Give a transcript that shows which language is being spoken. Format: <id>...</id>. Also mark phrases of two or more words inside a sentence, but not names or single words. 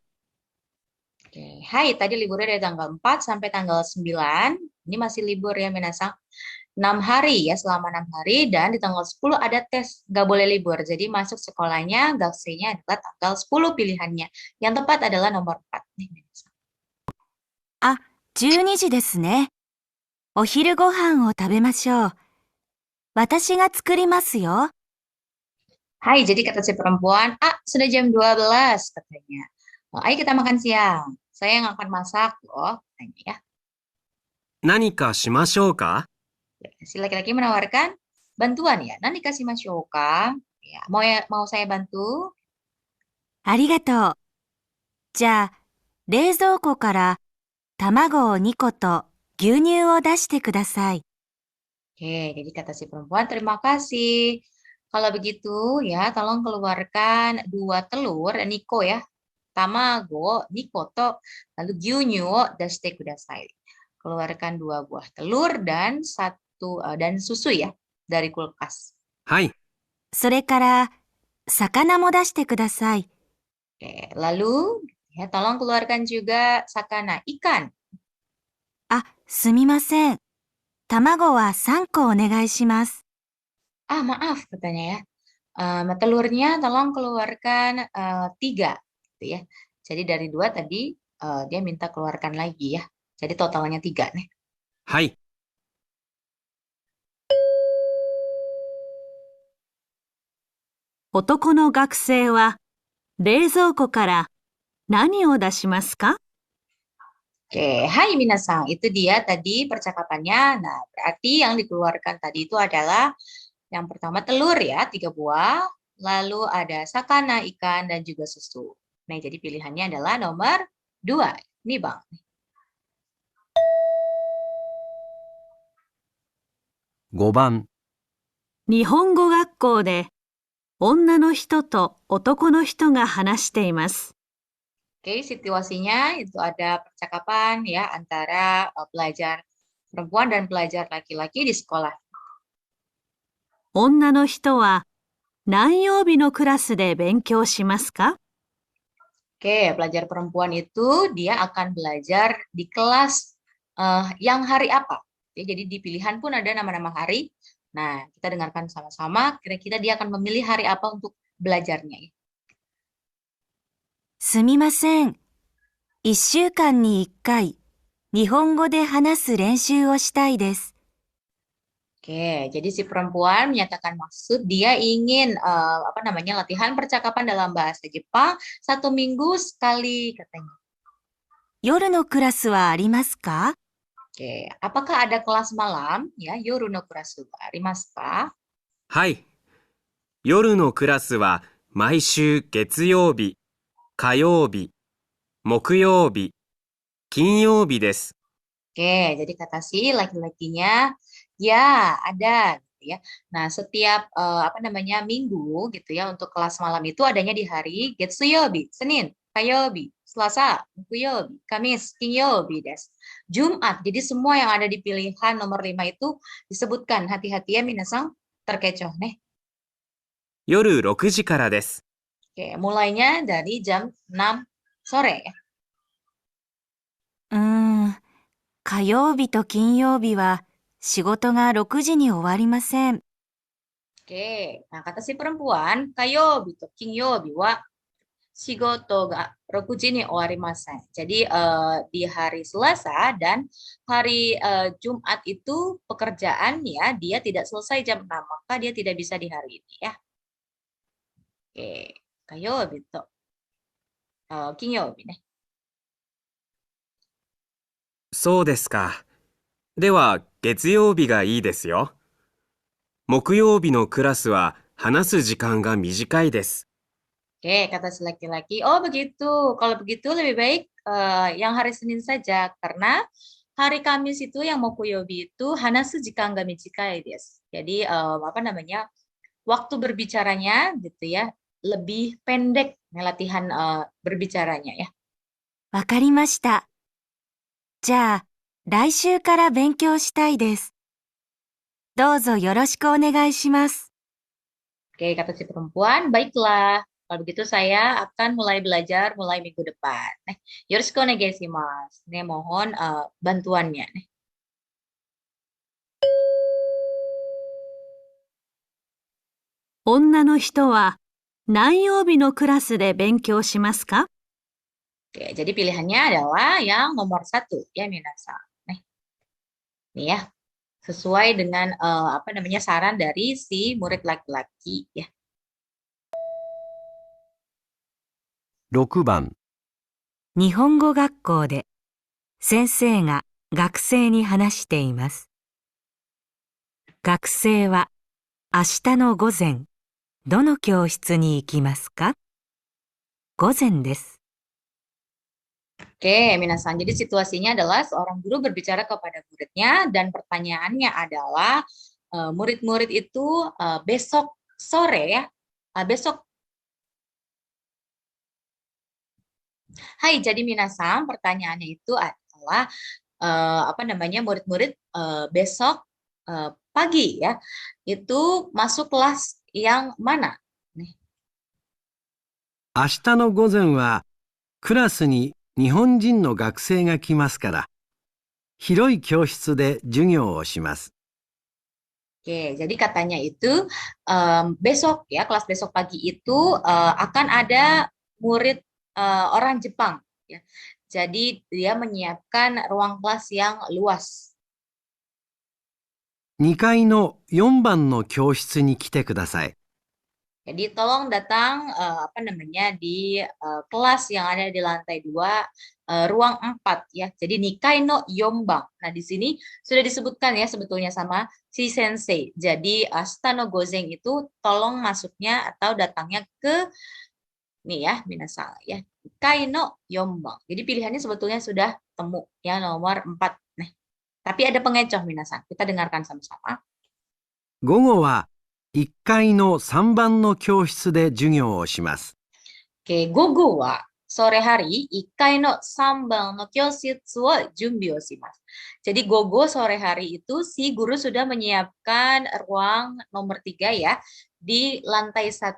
<id>Oke, hai, tadi liburnya dari tanggal 4 sampai tanggal 9. Ini masih libur ya, minasang. 6 hari ya, selama 6 hari. Dan di tanggal 10 ada tes, nggak boleh libur. Jadi masuk sekolahnya, gakuseinya adalah tanggal 10 pilihannya. Yang tepat adalah nomor 4. Nih, minasang.</id> <ja>あ、12時ですね。お昼ご飯を食べましょう。私が作りますよ。</ja> <id>Hai, jadi kata si perempuan, sudah jam 12 katanya. Ayo kita makan siang. Saya yang akan masak loh, katanya ya.</id> <ja>何かしましょうか？</ja> <id>Si laki-laki menawarkan bantuan ya. Nanti kasih masyoka. Ya, mau saya bantu?</id> <ja>ありがとう。じゃあ、冷蔵庫から卵を2個と牛乳を出してください。</ja> <id>Oke, jadi kata si perempuan, terima kasih. Kalau begitu ya, tolong keluarkan 2 telur, Niko ya.</id> <ja>卵、2個と, lalu 牛乳、出してください.</ja> <id>Keluarkan 2 buah telur dan dan susu ya dari kulkas.</id> <ja>はい、それから魚も出してください。</ja> <id>Oke, lalu ya tolong keluarkan juga sakana, ikan.</id> <ja>あ、すみません。卵は3個お願いします。</ja> <id>Ah, maaf katanya ya. Telurnya tolong keluarkan 3, gitu ya. Jadi dari 2 tadi dia minta keluarkan lagi ya. Jadi totalnya 3 nih.</id> <ja>はい、男の学生は冷蔵庫から何を出しますか？</ja> <id>Oke, hai minasang. Itu dia tadi percakapannya. Nah, berarti yang dikeluarkan tadi itu adalah yang pertama telur ya, 3 buah. Lalu ada sakana, ikan, dan juga susu. Nah, jadi pilihannya adalah nomor 2. Ini Bang.</id> <ja>5 番、日本語学校で女の人と男の人が話しています。</ja> <id>Oke, situasinya itu ada percakapan ya antara pelajar perempuan dan pelajar laki-laki di sekolah.</id> <ja>女の人は何曜日のクラスで勉強しますか？</ja> <id>Oke, pelajar perempuan itu dia akan belajar di kelas yang hari apa. Ya, jadi di pilihan pun ada nama-nama hari. Nah, kita dengarkan sama-sama. Kira-kira dia akan memilih hari apa untuk belajarnya. Ya.</id> <ja>すみません。1週間に1回、日本語で話す練習をしたいです。</ja> <id>Oke, jadi si perempuan menyatakan maksud dia ingin latihan percakapan dalam bahasa Jepang 1 minggu sekali katanya.</id> <ja>夜のクラスはありますか？</ja> <id>Oke, apakah ada kelas malam? Ya,</id> <ja>夜のクラスはありますか? はい。夜のクラスは毎週月曜日、火曜日、木曜日、金曜日です。</ja> <id>Oke, jadi kata si laki-lakinya, ya ada, gitu ya. Nah, setiap minggu gitu ya untuk kelas malam itu adanya di hari Getsuyobi, Senin, Kayobi, Selasa, Mukuyobi, Kamis, Kinyobi, des. Jumat. Jadi semua yang ada di pilihan nomor 5 itu disebutkan. Hati-hati ya minasang, terkecoh nih.</id> <ja>夜6時からです。</ja> <id>Oke, mulainya dari jam 6 sore ya.</id> <ja>火曜日と金曜日は仕事が6時に終わりません。</ja> <id>Oke, nah kata si perempuan,</id> <ja>火曜日と金曜日は仕事が 6 時に終わりません.</ja> <id>Jadi di hari Selasa dan hari Jumat itu pekerjaannya dia tidak selesai jam 6, maka dia tidak bisa di hari ini ya. Oke,</id> <ja>火曜日と金曜日ね. そうですか。では月曜日がいいですよ。木曜日のクラスは話す時間が短いです。</ja> <id>Oke, kata si laki-laki, oh begitu. Kalau begitu lebih baik yang hari Senin saja, karena hari Kamis itu yang mokuyobi itu</id> <ja>話す時間が短いです.</ja> <id>Jadi waktu berbicaranya gitu ya lebih pendek latihan berbicaranya ya.</id> <ja>わかりました。じゃあ、来週から勉強したいです。どうぞよろしくお願いします。</ja> <id>Oke, kata si perempuan, baiklah. Kalau begitu saya akan mulai belajar mulai minggu depan.</id> <ja>よろしくお願いします.</ja> <id>Nih mohon bantuannya.</id> <ja>女の人は何曜日のクラスで勉強しますか？</ja> <id>Oke, jadi pilihannya adalah yang nomor 1 ya minasang. Nih ya, sesuai dengan saran dari si murid laki-laki ya.</id> <ja>6 番、日本語学校で先生が学生に話しています。学生は明日の午前、どの教室に行きますか？午前です。</ja> <id>Oke, minasang. Jadi situasinya adalah seorang guru berbicara kepada muridnya dan pertanyaannya adalah murid-murid itu besok sore ya. Besok. Hai, jadi minasang, pertanyaannya itu adalah murid-murid besok pagi ya. Itu masuk kelas yang mana? Nih.</id> <ja>明日の午前はクラスに日本人の学生が来ますから、広い教室で授業をします。</ja> <id>Oke, jadi katanya itu besok ya, kelas besok pagi itu akan ada murid orang Jepang ya. Jadi dia menyiapkan ruang kelas yang luas.</id> <ja>2 階の4番の教室に来てください。</ja> <id>Jadi tolong datang di kelas yang ada di lantai 2 ruang 4 ya.</id> <ja>Jadi 2階の4番.</ja> <id>Nah, di sini sudah disebutkan ya sebetulnya sama si sensei. Jadi</id> <ja>明日の午前</ja> <id>itu tolong masuknya atau datangnya ke nih ya, minasang ya.</id> <ja>2階の4番.</ja> <id>Jadi pilihannya sebetulnya sudah temu ya nomor 4. Nah, tapi ada pengecoh minasang. Kita dengarkan sama-sama.</id> <ja>午後は1階の3番の教室で授業をします。</ja> <id>Oke,</id> <ja>午後は</ja> <id>sore hari</id> <ja>1 階の3番の教室を準備をします。</ja> <id>Jadi gogo sore hari itu si guru sudah menyiapkan ruang nomor 3 ya di lantai 1.</id>